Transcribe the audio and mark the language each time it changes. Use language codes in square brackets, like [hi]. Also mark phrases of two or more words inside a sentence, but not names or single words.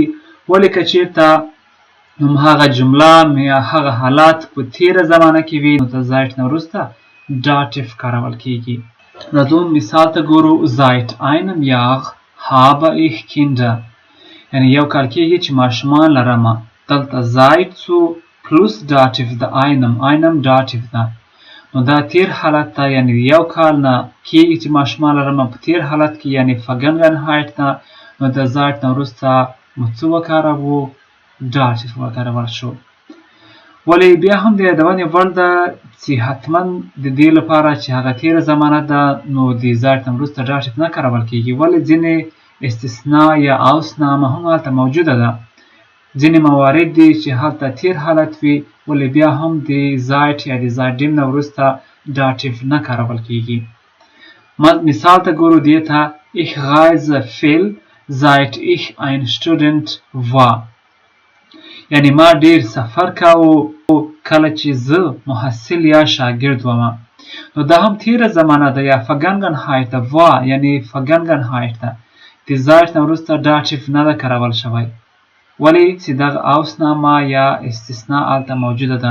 [ps] ولې که چیرته هغه جمله یا هغه حالات په تیره زمانه کې وي نو د seit نه وروسته dativ کارول کیږي. راځو مثال ته ګورو. [de] seit einem Jahr habe ich Kinder [ps] یعنی یو کال کېږي چې ماشومان لرمه. دلته زاید سو [de] plus Dativ [ps] ده [de] einem Dativ [ps] ده. نو دا تیر حالت ده، یعنی یو کال نه کېږي چې ماشومان لرمه په تیر حالت کې، یعنی فګنګنهایت ده. نو د زاید نه وروسته مو څه وکاروو؟ داتیف وکارول شو. ولی بیا هم د یادونې وړ ده چې حتما د دې لپاره چې هغه تیره زمانه ده نو د زاید نه وروسته داتیف نه کارول کېږي. ولې ځینې استثناء یا اوسنامه هم هلته موجوده ده. ځینې موارد دي چې هلته تیر حالت وي ولی بیا هم د زاید یا د زایدیم نه وروسته داتیف نه کارول کېږي. مثال ته ګورو دې ته [de] ich reise viel seit ich ein Student war. [ps] یعنی ما ډیر سفر کاوه کله چې زه محصل یا شاګرد وم. نو دا هم تیره زمانه ده یا فګنګنهایت ده وا، یعنی فګنګنهایت ده. د زاید نه وروسته داتیف نه ده کارول شوی ولی چې دغه اوسنامه یا استثناء هلته موجوده ده.